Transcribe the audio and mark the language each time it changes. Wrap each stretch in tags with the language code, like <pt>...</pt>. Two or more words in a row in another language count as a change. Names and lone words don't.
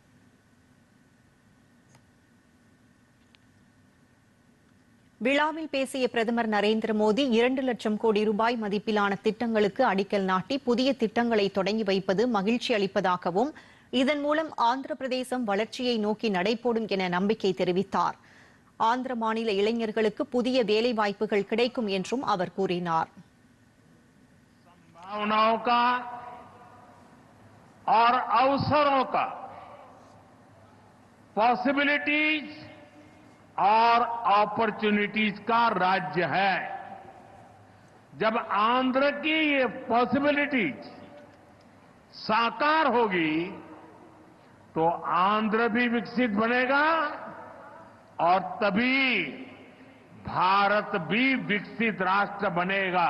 <ta>விழாவில் பேசிய பிரதமர் நரேந்திர மோடி 2 லட்சம் கோடி ரூபாய் மதிப்பிலான திட்டங்களுக்கு அடிக்கல் நாட்டி புதிய திட்டங்களை தொடங்கி வைப்பது மகிழ்ச்சி அளிப்பதாகவும், இதன் மூலம் ஆந்திர பிரதேசம் வளர்ச்சியை நோக்கி நடைபோடும் என நம்பிக்கை தெரிவித்தார். ஆந்திர மாநில இளைஞர்களுக்கு புதிய வேலைவாய்ப்புகள் கிடைக்கும் என்றும் அவர் கூறினார்.</ta> <hi>और अपॉर्चुनिटीज का राज्य है। जब आंध्र की ये पॉसिबिलिटीज साकार होगी तो आंध्र भी विकसित बनेगा और तभी भारत भी विकसित राष्ट्र बनेगा।</hi>